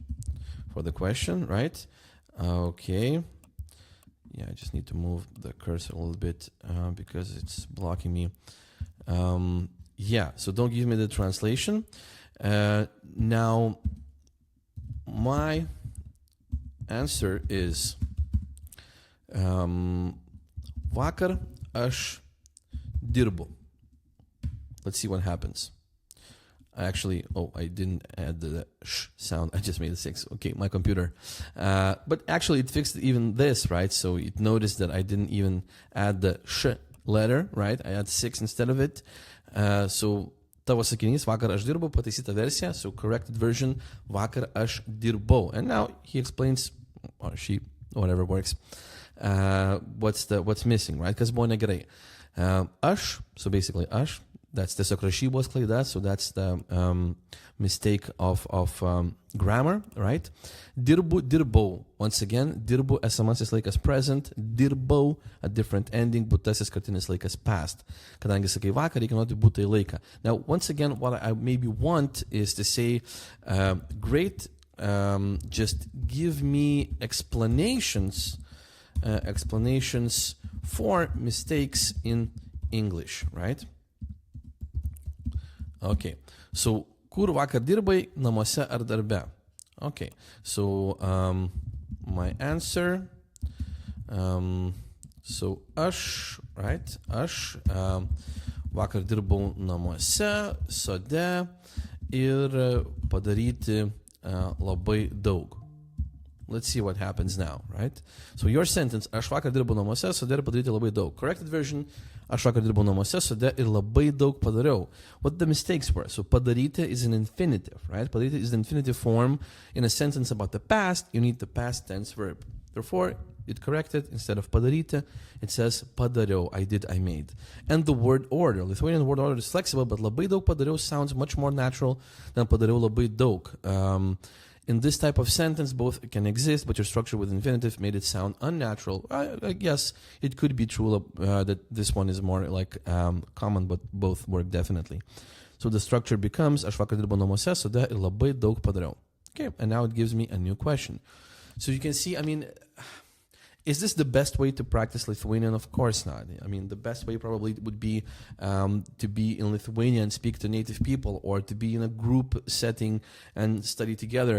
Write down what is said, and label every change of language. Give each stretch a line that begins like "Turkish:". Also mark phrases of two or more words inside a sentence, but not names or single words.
English: For the question, right? Okay. Yeah, I just need to move the cursor a little bit because it's blocking me. Yeah, so don't give me the translation. Now, my answer is
Lithuanian: vakar aš dirbu.
English: Let's see what happens. Actually, I didn't add the sh sound. I just made a 6. Okay, my computer. But actually, it fixed even this, right? So it noticed that I didn't even add the sh letter, right? I had 6 instead of it.
Lithuanian: So tavo sakinys, vakar aš dirbau, pataisyta versija.
English: So corrected version,
Lithuanian: vakar aš dirbau.
English: And now he explains, or she, whatever works, what's missing, right?
Lithuanian: Kas buvo negerai. Aš,
English: so basically aš, that's the
Lithuanian: rašybos klaida,
English: so that's the mistake of grammar, right?
Lithuanian: Dirbu, dirbau.
English: Once again,
Lithuanian: dirbu esamasis laikas present, dirbau
English: a different ending,
Lithuanian: būtasis kartinis laikas past. Kadangi sakai vakar, reikia naudoti būtąjį laiką.
English: Now, once again, what I maybe want is to say, great, just give me explanations for mistakes in English, right?
Lithuanian: Okay, so kur vakar dirbai, namuose ar darbe?
English: Okay, so my answer, so
Lithuanian: aš, right, aš vakar dirbau namuose, sode ir padaryti labai daug.
English: Let's see what happens now, right? So your sentence,
Lithuanian: aš vakar dirbau namuose, sode ir padaryti labai daug.
English: Corrected version,
Lithuanian: aš vakar dirbau namuose, sode ir labai daug padariau.
English: What the mistakes were? So padaryti is an infinitive, right? Padaryti is the infinitive form. In a sentence about the past, you need the past tense verb. Therefore, it corrected, instead of padaryti, it says padariau, I did, I made. And the word order, Lithuanian word order is flexible, but
Lithuanian: labai daug padariau
English: sounds much more natural than
Lithuanian: padariau labai daug.
English: In this type of sentence, both can exist, but your structure with infinitive made it sound unnatural. I guess it could be true that this one is more like common, but both work definitely. So the structure becomes,
Lithuanian: aš vakar dirbau namuose, sode ir labai daug padariau.
English: Okay, and now it gives me a new question. So you can see, I mean, Is this the best way to practice Lithuanian? Of course not. I mean, the best way probably would be to be in Lithuania and speak to native people, or to be in a group setting and study together.